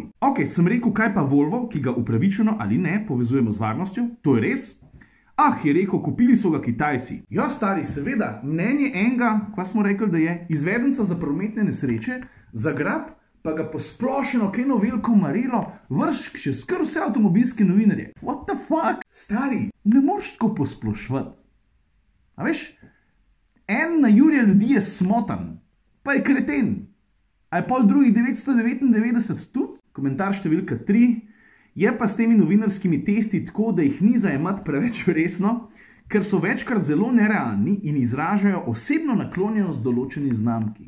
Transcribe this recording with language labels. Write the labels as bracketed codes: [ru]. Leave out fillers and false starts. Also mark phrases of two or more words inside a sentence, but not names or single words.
[sl] Ok, sem rekel, kaj pa Volvo, ki ga upravičeno ali ne povezujemo z varnostjo? To je res? Ah, je rekel, kupili so ga Kitajci. Ja, stari, seveda, mnenje enega, kva smo rekli, da je izvedenca za prometne nesreče, zagrab, pa ga posplošeno, kaj eno veliko marelo, vrš še skr vse avtomobilske novinarje. [en] What the fuck? [sl] Stari, ne moreš tako posplošvati. A veš, en na jurje ljudi je smotan, pa je kreten. A je pol drugih 999 tudi? Komentar številka 3. Je pa s temi novinarskimi testi tako, da jih ni zajemati preveč resno, ker so večkrat zelo nerealni in izražajo osebno naklonjenost določeni znamki.